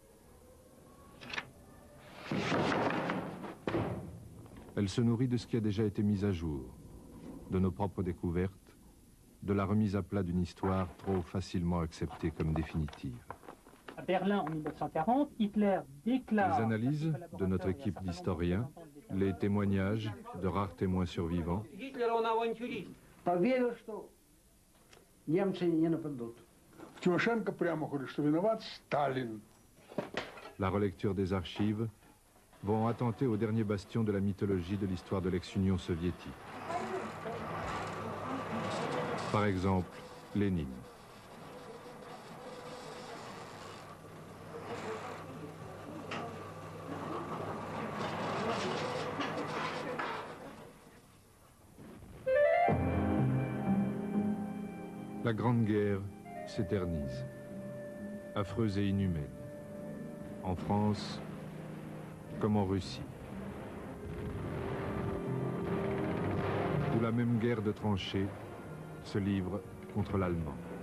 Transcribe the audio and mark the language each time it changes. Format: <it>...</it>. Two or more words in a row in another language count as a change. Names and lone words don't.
<fr>Elle se nourrit de ce qui a déjà été mis à jour, de nos propres découvertes, de la remise à plat d'une histoire trop facilement acceptée comme définitive. À Berlin en 1940, Hitler déclare... Les analyses de notre équipe d'historiens, les témoignages de rares témoins survivants,</fr> <ru>Тимошенко прямо говорит, что виноват Сталин.</ru> <fr>la relecture des archives, vont attenter au dernier bastion de la mythologie de l'histoire de l'ex-Union soviétique. Par exemple, Lénine. La Grande Guerre s'éternise, affreuse et inhumaine, en France comme en Russie, où la même guerre de tranchées se livre contre l'Allemand.</fr>